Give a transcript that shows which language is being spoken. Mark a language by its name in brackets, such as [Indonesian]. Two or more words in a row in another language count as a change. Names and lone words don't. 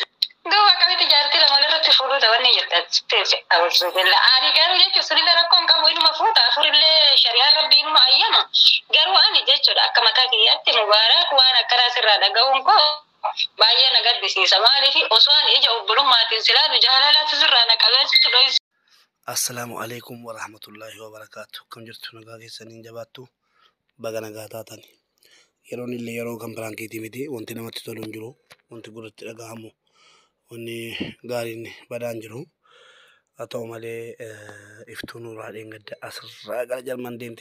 [Oromo] Gaafa akkamitti jaartii lama irratti fuudhuu ta'anii jettan ani garuu jechuun sirriitti rakkoon qabu inuma fuudha afurillee shari'aan rabbii inuma ayyama garuu ani jechuudha akka mataa kiyyaatti mubaarak waan akkanaa sirraa dhaga'uun koo baay'ee na gaddisiisa maaliif osoo ani ija obbolummaatiin silaatu jaalalaatu sirraa na qabeessitu dho'is. [Arabic] السلام عليكم ورحمة الله وبركاته. [Oromo] Kam jirtu nagaa keessaniin jabaattu baga nagaa taatan. Yeroon illee yeroo kan biraankeetii miti wanti namatti tolu hin jiru wanti gurratti dhagahamu wanni gaariin badaan jiru haa ta'u malee iftuu nuuraa dheengadda asirraa gara jalman deemte